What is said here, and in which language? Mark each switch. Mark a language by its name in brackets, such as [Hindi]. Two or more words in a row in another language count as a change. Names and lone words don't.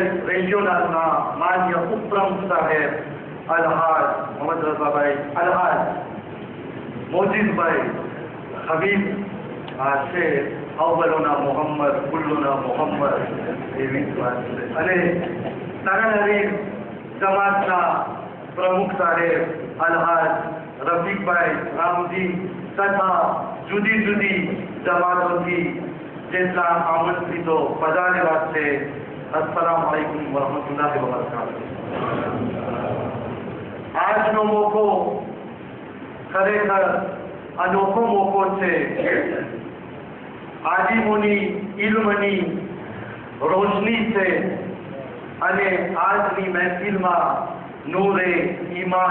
[Gujarati] રેજિયોનલના માન્ય ઉપપ્રમુખ સાહેબ અલહાજ મોહમ્મદ રઝાભાઈ અલહાજ મોજીદભાઈ હબીબ શેખ [Arabic] أولنا محمد كلنا محمد [Gujarati] એવી વાત છે અને તારાનગર જમાતના પ્રમુખ સાહેબ અલહાજ રફીકભાઈ રામજી તથા જુદી જુદી જમાતોથી જેટલા આમંત્રિતો પધારેલા છે. [Arabic] السلام عليكم ورحمة الله وبركاته. [Gujarati] આજનો મોકો ખરેખર અનોખો મોકો છે. આજીમોની ઇલ્મની રોશની છે અને આજની મહેફિલમાં નૂરે ઈમાન